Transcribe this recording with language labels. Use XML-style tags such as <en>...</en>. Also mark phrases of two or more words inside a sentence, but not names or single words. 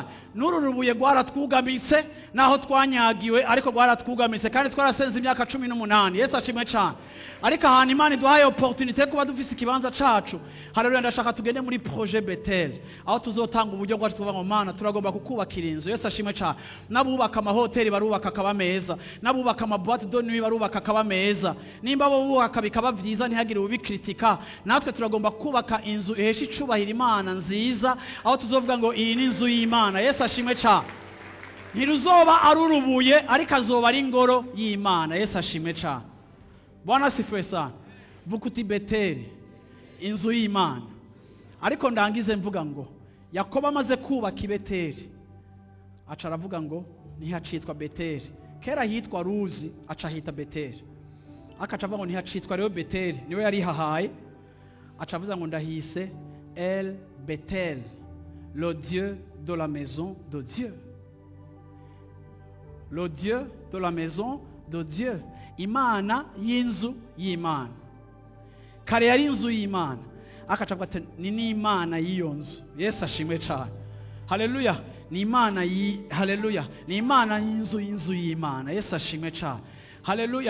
<rn>Nuru rubuye rwaratwugamitse naho twanyagiwe, ariko rwaratwugamitse kandi twarasenze imyaka 18. Yesu ashimwe cyane. Ariko ahantu Imana iduhaye opportunité kuba dufise ikibanza cacu. Haleluya, ndashaka tugende muri projet Bethel, aho tuzotanga uburyo bwacu tuvuga ngo Mana turagomba kukubakira inzu. Yesu ashimwe cyane. Nabubaka amahoteli barubaka akaba meza, nabubaka</rn> <fr>amaboîte de nuit</fr> <rn>barubaka akaba meza, nimba bo bubaka bikaba vyiza ntihagire ubikritika. Natwe turagomba kubaka inzu ihesha icubahira Imana nziza, aho tuzovuga ngo iyi ni inzu y'Imana. Yesu ashimwe cyane. Ntiruzoba arurubuye ariko azoba ari ingoro y'Imana. Yesu ashimwe cyane.</rn> <sw>Bwana sifiwe sana.</sw> <rn>Vukuti Beteli, inzu y'Imana. Ariko ndangize mvuga ngo Yakobo amaze kubaka Beteli, aca aravuga ngo ntihacitwa Beteli. Kera hitwa Ruzi, aca hita Beteli. Akaca avuga ngo ntihacitwa rero Beteli, niwe yari hahaye. Aca avuga ngo ndahise El Betel,</rn> <fr>le Dieu de la maison de Dieu. Le Dieu de la maison de Dieu.</fr> <rn>Imana y'inzu y'Imana. Kare yari inzu y'Imana, akaca avuga ati ni n'Imana y'iyo nzu. Yesu ashimwe cyane. Haleluya. Ni Imana haleluya. Ni Imana y'inzu y'Imana. Yesu ashimwe cyane. Haleluya.</rn>